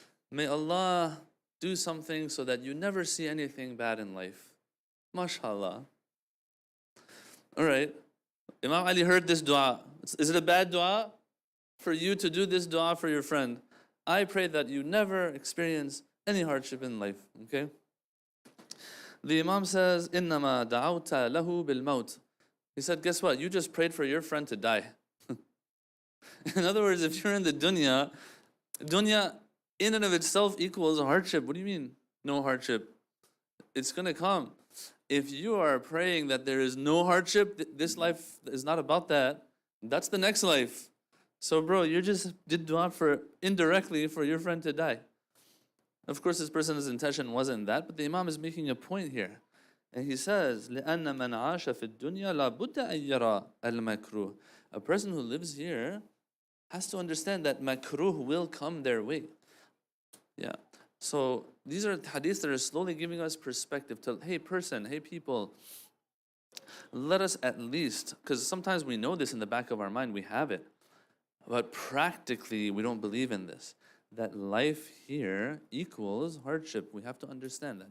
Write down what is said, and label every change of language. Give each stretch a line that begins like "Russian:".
English: May Allah do something so that you never see anything bad in life. MashaAllah. Alright. Imam Ali heard this dua. Is it a bad dua for you to do this dua for your friend? I pray that you never experience any hardship in life. Okay? The Imam says,
Arabic: إِنَّمَا دَعَوْتَ لَهُ بِالْمَوْتِ.
English: He said, guess what? You just prayed for your friend to die. In other words, if you're in the dunya in and of itself equals a hardship. What do you mean, no hardship? It's going to come. If you are praying that there is no hardship, this life is not about that. That's the next life. So bro, you just did dua indirectly for your friend to die. Of course, this person's intention wasn't that, but the Imam is making a point here. And he says,
Arabic: لِأَنَّ مَنْ عَاشَ فِي الدُّنْيَا لَا بُدَّ أَن يَرَى الْمَكْرُوهِ.
English: A person who lives here has to understand that makruh will come their way. Yeah. So these are hadiths that are slowly giving us perspective to, hey person, hey people, let us at least, because sometimes we know this in the back of our mind, we have it, but practically we don't believe in this, that life here equals hardship. We have to understand that.